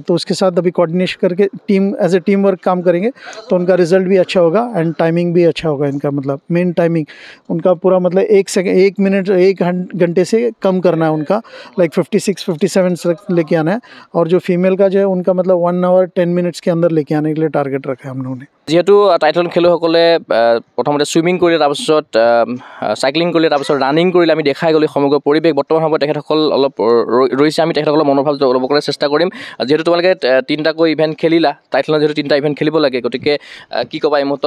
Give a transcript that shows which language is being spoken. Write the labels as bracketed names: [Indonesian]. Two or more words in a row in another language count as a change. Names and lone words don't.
[Hindi] तो उसके साथ अभी कोऑर्डिनेशन करके [English] team as a team work [Hindi] काम करेंगे तो उनका रिजल्ट भी अच्छा होगा एंड टाइमिंग भी अच्छा होगा इनका। मतलब मेन टाइमिंग उनका पूरा मतलब 1 मिनट 1 घंटे से कम करना है उनका, लाइक 56-57 लेके आना है। और जो फीमेल का जो है उनका मतलब 1 आवर 10 मिनट्स के अंदर लेके आने के लिए टारगेट रखा है हम लोगों ने। [Assamese] যিহেতু টাইটল খেলুৱৈসকলে প্ৰথমতে ছুইমিং কৰিলে, তাৰপিছত চাইক্লিং কৰিলে, তাৰপিছত ৰানিং কৰিলে, আমি দেখাই গ'লো সমগ্ৰ পৰিৱেশ। বৰ্তমান সময়ত তেখেতসকল অলপ ৰৈছে, আমি তেখেতসকলৰ মনোভাৱ ল'ব কৰিবলৈ চেষ্টা কৰিম। যিহেতু তোমালোকে 3টাকৈ ইভেণ্ট খেলিলা, টাইটলত যিহেতু 3টা ইভেণ্ট খেলিব লাগে, গতিকে কি ক'বা এই মুহূৰ্তত?